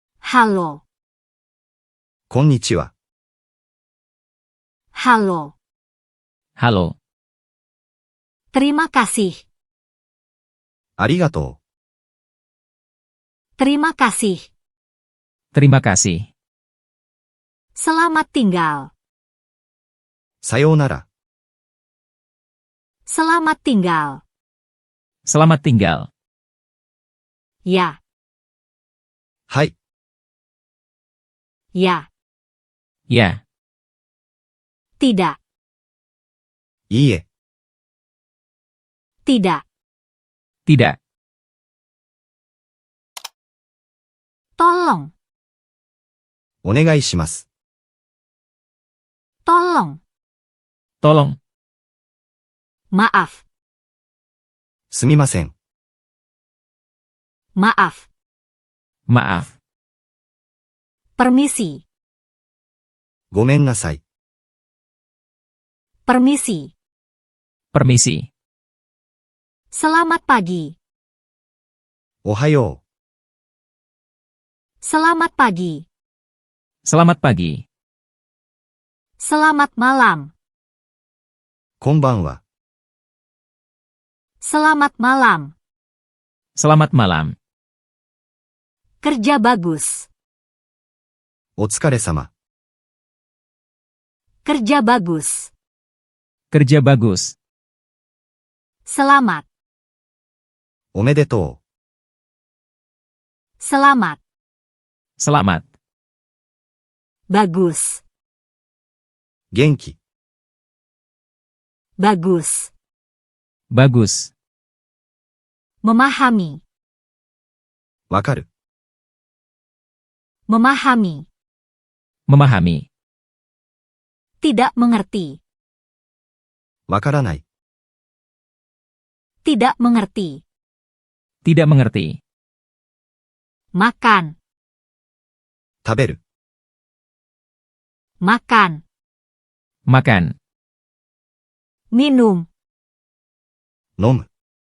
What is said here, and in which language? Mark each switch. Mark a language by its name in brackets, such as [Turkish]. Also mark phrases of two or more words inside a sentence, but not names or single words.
[Indonesian] Halo. [Japanese] こんにちは。 [Indonesian] Halo. Halo. Terima kasih. [Japanese] ありがと [Indonesian] Terima kasih. Terima kasih. Selamat tinggal. [Japanese] う。さようなら。 [Indonesian] Selamat tinggal. Selamat tinggal. Ya. [Japanese] はい。 [Indonesian] Ya. Ya. Tidak. [Japanese] いいえ。 [Indonesian] Tidak. Tidak. Tolong. [Japanese] お願いします。 [Indonesian] Tolong. Tolong. Maaf. [Japanese] すみません。 [Indonesian] Maaf. Maaf. Permisi. [Japanese] ごめんなさい。 [Indonesian] Permisi. Permisi. Selamat pagi. [Japanese] おはよ [Indonesian] Selamat pagi. Selamat pagi. Selamat malam. [Japanese] う。こんばんは。 [Indonesian] Selamat malam. Selamat malam. Kerja bagus. [Japanese] お疲れ様。 [Indonesian] Kerja bagus. Kerja bagus. Selamat. [Japanese] おめでと [Indonesian] Selamat. Selamat. Bagus. [Japanese] う。元気。 [Indonesian] Bagus. Bagus. Memahami. [Japanese] わかる。 [Indonesian] Memahami. Memahami. Tidak mengerti. [Japanese] わからない。 [Indonesian] Tidak mengerti. Tidak mengerti. Makan. [Japanese] 食べる。 [Indonesian] Makan. Makan. Minum. [Japanese] 飲む。